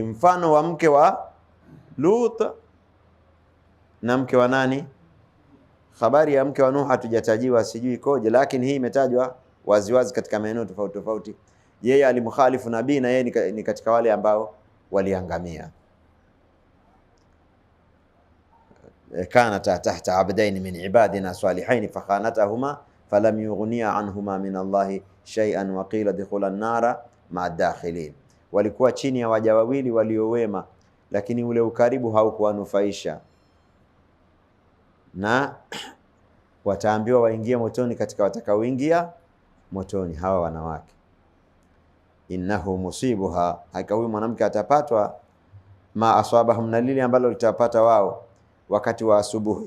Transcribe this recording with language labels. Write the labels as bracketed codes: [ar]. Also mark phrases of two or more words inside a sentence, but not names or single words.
[sw] Mfano wa mke wa Lut na mke wa nani? Habari ya mke wa Nuh hatujatajiwa, sijui ikoje, lakini hii imetajwa waziwazi katika maeneo tofauti tofauti. Yeye alimkhalifu nabii na yeye ni katika wale ambao waliangamia. [ar] كانتا تحت عبدين من عبادنا صالحين فخانتاهما فلم يغنيا عنهما من الله شيئا وقيل ادخلا النار مع الداخلين, [sw] walikuwa chini ya waja wawili waliowema, lakini ule ukaribu haukuwanufaisha, na wataambiwa waingie motoni katika watakaoingia motoni, hawa wanawake. [ar] إنه مصيبها, [sw] hakika huyu mwanamke atapatwa [ar] ما أصابهم, [sw] na lile ambalo litapata wao wakati wa asubuhi.